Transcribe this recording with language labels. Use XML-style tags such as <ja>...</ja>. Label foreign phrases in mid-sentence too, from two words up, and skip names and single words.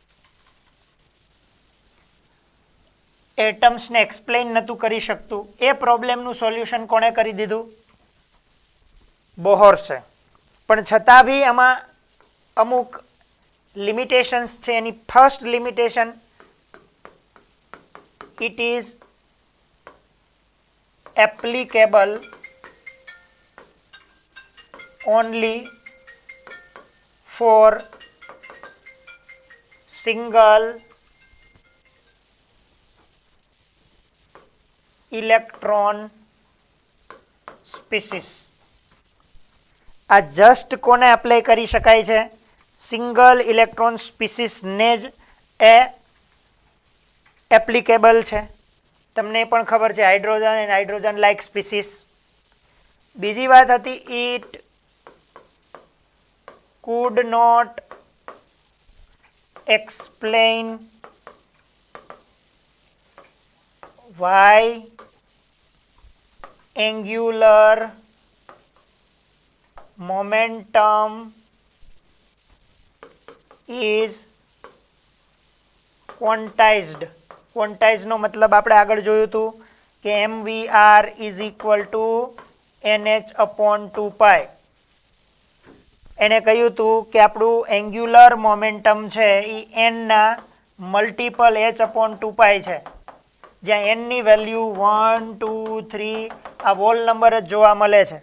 <gu>એટમ્સને એક્સપ્લેન નહોતું કરી શકતું. એ પ્રોબ્લેમનું સોલ્યુશન કોણે કરી દીધું, બોહર્સે. પણ છતાં બી આમાં અમુક લિમિટેશન્સ છે. એની ફર્સ્ટ લિમિટેશન,</gu> <en>it is applicable only for single electron species.</en> <gu>આ જસ્ટ કોને એપ્લાય કરી શકાય છે,</gu> <en>single electron species</en> <gu>જ એ એપ્લિકેબલ છે. તમને પણ ખબર છે</gu> <en>hydrogen and hydrogen like species.</en> <gu>બીજી વાત હતી,</gu> <en>It could not explain why angular momentum is ક્વોન્ટાઇઝડ.</en> <gu>ક્વોન્ટાઇઝનો મતલબ આપણે આગળ જોયું હતું કે mvr</gu> <en>is equal to</en> <gu>nh/2π. એને કહ્યું હતું કે આપણું</gu> <en>angular momentum</en> <gu>છે એ એનના મલ્ટિપલ h/2π છે, જ્યાં એનની વેલ્યુ 1 2 3 આ હોલ નંબર જ જોવા મળે છે.</gu>